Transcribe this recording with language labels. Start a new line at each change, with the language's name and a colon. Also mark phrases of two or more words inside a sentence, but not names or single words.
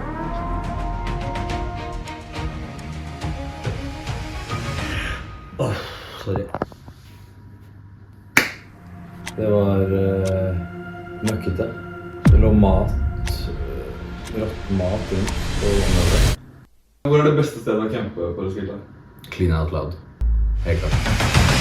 English: Sorry.
Norwegian: Det var møkkete. Det lå rått mat rundt på området. Hvor er det beste stedet å campe på Roskilde?
English: Clean out loud.
Norwegian: Helt klart.